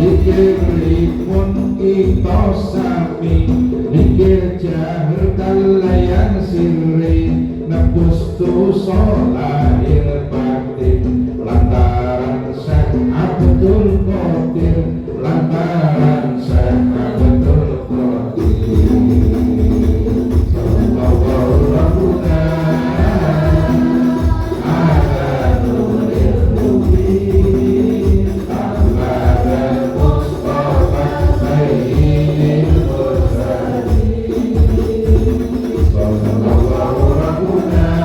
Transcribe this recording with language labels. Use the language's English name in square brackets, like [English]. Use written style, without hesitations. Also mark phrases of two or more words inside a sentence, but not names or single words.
[Sundanese] Zikiripun kita sami mikir jahar kalayan sirri nebus dosa lahir batin lantaran Syekh Abdul Qadir lantaran Syekh Abdul Qadir [Arabic] صلى الله ربنا على نور المبين أحمد مصطفى سيد المرسلين صلى الله ربنا